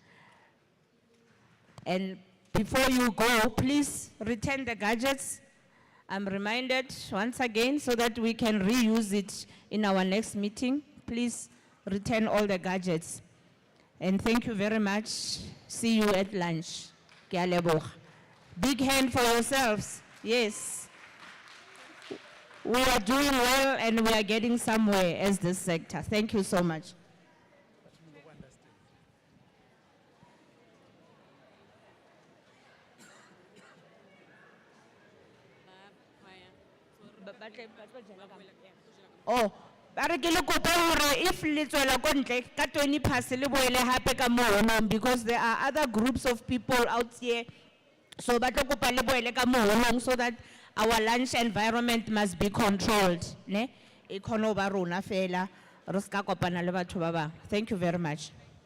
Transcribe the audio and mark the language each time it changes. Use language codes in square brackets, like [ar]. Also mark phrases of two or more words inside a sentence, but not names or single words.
[en] And before you go, please return the gadgets. I'm reminded once again so that we can reuse it in our next meeting. Please return all the gadgets. And thank you very much. See you at lunch. [tn] Ke a leboga. [en] Big hand for yourselves. Yes. We are doing well and we are getting somewhere as this sector. Thank you so much. [st] Oh, bare ke le kopa hore if le tswela ko ntle ka 20 past le boele hape ka mono, [en] because there are other groups of people out here. [st] So ba tlo kopa le boele ka mono [en] so that our lunch environment must be controlled, [st] ne? E khono ba rona fela re ska kopana le batho ba bang. [en] Thank you very much.